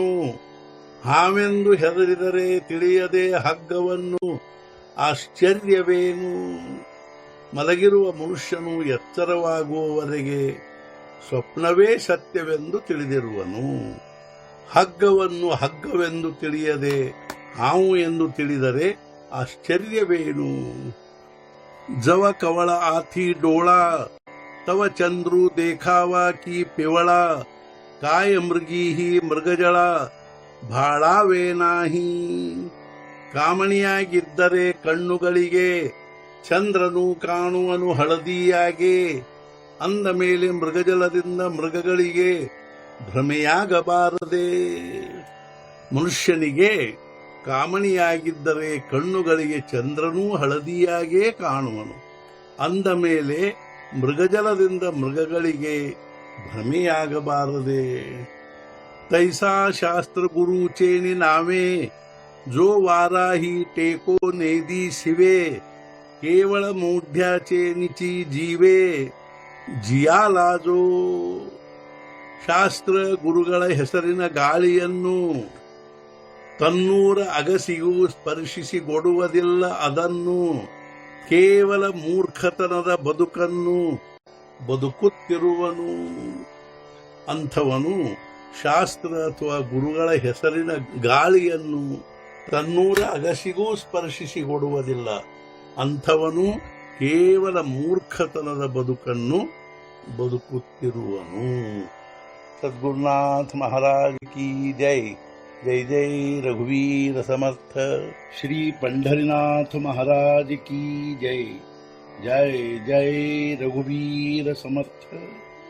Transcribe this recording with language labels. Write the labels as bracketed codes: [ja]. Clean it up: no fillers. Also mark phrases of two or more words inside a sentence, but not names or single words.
[kn] ಹಾವೆಂದು ಹೆದರಿದರೆ ತಿಳಿಯದೆ ಹಗ್ಗವನ್ನು ಆಶ್ಚರ್ಯವೇನು. ಮಲಗಿರುವ ಮನುಷ್ಯನು ಎಚ್ಚರವಾಗುವವರೆಗೆ ಸ್ವಪ್ನವೇ ಸತ್ಯವೆಂದು ತಿಳಿದಿರುವನು. ಹಗ್ಗವನ್ನು ಹಗ್ಗವೆಂದು ತಿಳಿಯದೆ ಹಾವು ಎಂದು ತಿಳಿದರೆ ಆಶ್ಚರ್ಯವೇನು. [mr] जव कवळ आथी डोळा तव चंद्रू देखावा की पिवळा, काय मृगी ही मृगजळा भाळावे नाही. [kn] ಕಾಮಣಿಯಾಗಿದ್ದರೆ ಕಣ್ಣುಗಳಿಗೆ ಚಂದ್ರನು ಕಾಣುವನು ಹಳದಿಯಾಗೆ, ಅಂದ ಮೇಲೆ ಮೃಗಜಲದಿಂದ ಮೃಗಗಳಿಗೆ ಭ್ರಮೆಯಾಗಬಾರದೆ. ಮನುಷ್ಯನಿಗೆ ಕಾಮಣಿಯಾಗಿದ್ದರೆ ಕಣ್ಣುಗಳಿಗೆ ಚಂದ್ರನೂ ಹಳದಿಯಾಗೇ ಕಾಣುವನು, ಅಂದ ಮೇಲೆ ಮೃಗಜಲದಿಂದ ಮೃಗಗಳಿಗೆ ಭ್ರಮೆಯಾಗಬಾರದೆ. [mr] तैसा शास्त्र गुरुचे नावे जो वाराही टेको नेदी शिवे, केवळ मोढ्याचे निची जीवे जियाला जो. ಶಾಸ್ತ್ರ ಗುರುಗಳ ಹೆಸರಿನ ಗಾಳಿಯನ್ನು ತನ್ನೂರ ಅಗಸಿಗೂ ಸ್ಪರ್ಶಿಸಿ ಕೊಡುವುದಿಲ್ಲ. ಅದನ್ನು ಕೇವಲ ಮೂರ್ಖತನದ ಬದುಕನ್ನು ಬದುಕುತ್ತಿರುವನು. ಅಂಥವನು ಶಾಸ್ತ್ರ ಅಥವಾ ಗುರುಗಳ ಹೆಸರಿನ ಗಾಳಿಯನ್ನು ತನ್ನೂರ ಅಗಸಿಗೂ ಸ್ಪರ್ಶಿಸಿ ಕೊಡುವುದಿಲ್ಲ. ಅಂಥವನು ಕೇವಲ ಮೂರ್ಖತನದ ಬದುಕನ್ನು ಬದುಕುತ್ತಿರುವನು. [hi] सद्गुरुनाथ महाराज की जय. [mr] जय जय रघुवीर समर्थ. [hi] श्री पंढरीनाथ महाराज की जय. [mr] जय जय रघुवीर समर्थ.